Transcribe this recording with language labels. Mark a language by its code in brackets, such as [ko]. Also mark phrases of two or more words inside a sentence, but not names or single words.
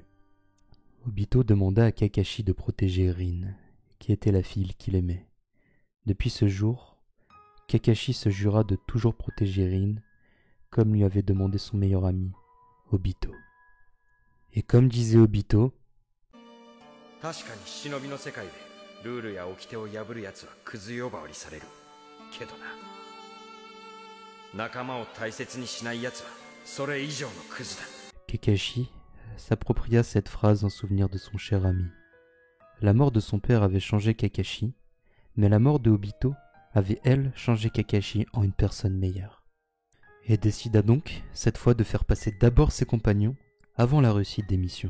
[fr] Obito demanda à Kakashi de protéger Rin, qui était la fille qu'il aimait. Depuis ce jour, Kakashi se jura de toujours protéger Rin, comme lui avait demandé son meilleur ami, Obito. Et comme disait Obito, [ja] 確かに忍びの世界でルールや掟を破る奴はクズ呼ばわりされるけどな、仲間を大切にしない奴はそれ以上のクズだ。 [fr] Kakashi s'appropria cette phrase en souvenir de son cher ami. La mort de son père avait changé Kakashi, mais la mort de Obito avait, elle, changé Kakashi en une personne meilleure. Et décida donc, cette fois, de faire passer d'abord ses compagnons avant la réussite des missions.